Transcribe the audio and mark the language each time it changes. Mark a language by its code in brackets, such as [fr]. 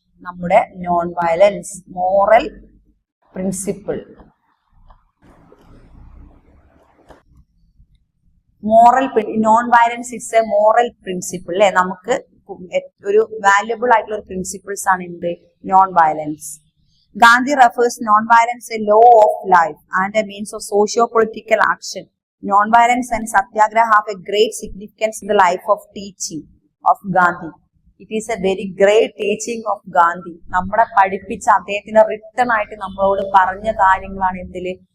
[ml] നമ്മുടെ non violence moral principle. [en] moral non violence it's a moral principle [ml] അല്ലെ. നമുക്ക് ഒരു വാല്യുബിൾ ആയിട്ടുള്ള ഒരു പ്രിൻസിപ്പിൾസ് ആണ് എന്ത്? [en] Non violence. Gandhi refers non-violence a law of life and a means of socio-political action. Non-violence and Satyagraha have a great significance in the life of teaching of Gandhi. It is a very great teaching of Gandhi. [ml] നമ്മളെ പഠിപ്പിച്ച അദ്ദേഹത്തിന്റെ return ആയിട്ട് നമ്മളോട് പറഞ്ഞ കാര്യങ്ങളാണ് എന്തില്